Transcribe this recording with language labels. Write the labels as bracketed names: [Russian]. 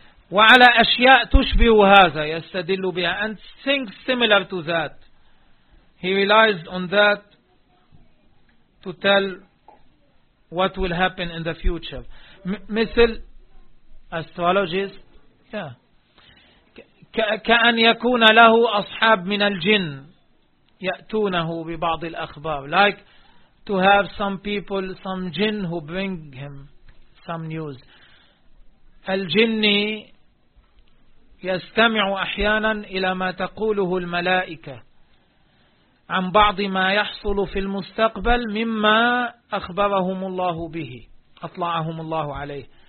[Arabic] وعلى أشياء تشبه هذا يستدل بها, [English] and things similar to that. He relies on that to tell what will happen in the future. مثل astrologist, [Arabic] كأن يكون له أصحاب من الجن يأتونه ببعض الأخبار, [English] like to have some people, some jinn who bring him some news. [Arabic] الجني يستمع أحيانا إلى ما تقوله الملائكة عن بعض ما يحصل في المستقبل مما أخبرهم الله به, أطلعهم الله عليه.